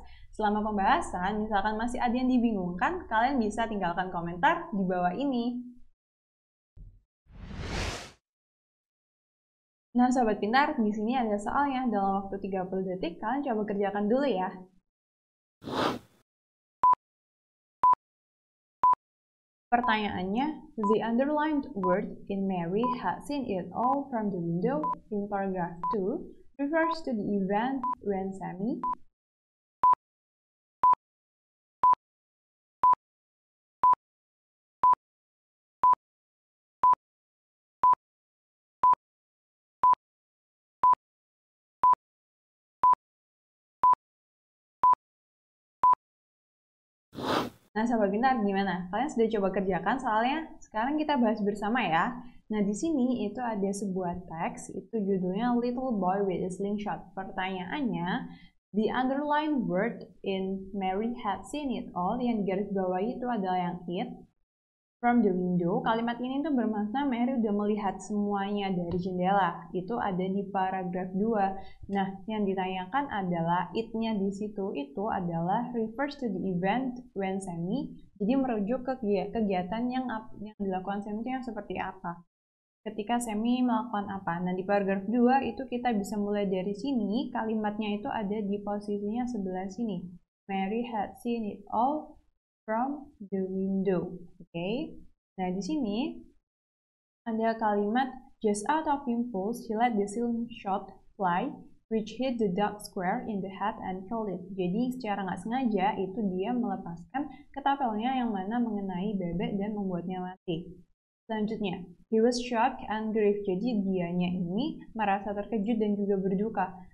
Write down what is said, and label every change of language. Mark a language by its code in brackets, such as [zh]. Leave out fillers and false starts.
[id] Selama pembahasan, misalkan masih ada yang dibingungkan, kalian bisa tinggalkan komentar di bawah ini. Nah Sobat Pintar, di sini ada soalnya dalam waktu 30 detik, kalian coba kerjakan dulu ya. Pertanyaannya, [en] the underlined word in Mary had seen it all from the window in paragraph 2 refers to the event when Sammy [id] Nah, Sobat Pintar, gimana? Kalian sudah coba kerjakan soalnya? Sekarang kita bahas bersama ya. Nah, di sini itu ada sebuah teks, itu judulnya Little Boy with a Slingshot. [en] Pertanyaannya, the underlined word in Mary had seen it all, [id] yang digaris bawahi itu adalah yang [en] it. From the window, [id] kalimat ini tuh bermakna Mary udah melihat semuanya dari jendela. Itu ada di paragraf 2. Nah, yang ditanyakan adalah it-nya di situ itu adalah [en] refers to the event when Sammy. [id] Jadi merujuk ke kegiatan yang dilakukan Sammy itu yang seperti apa. Ketika Sammy melakukan apa. Nah, di paragraf 2 itu kita bisa mulai dari sini. Kalimatnya itu ada di posisinya sebelah sini. [en] Mary had seen it all from the window. Oke. [id] Nah, di sini ada kalimat [en] just out of impulse, he let the slingshot fly, which hit the dark square in the head and killed it. [id] Jadi, secara nggak sengaja itu dia melepaskan ketapelnya yang mana mengenai bebek dan membuatnya mati. Selanjutnya, [en] he was shocked and grieved. [id] Jadi, dianya ini merasa terkejut dan juga berduka.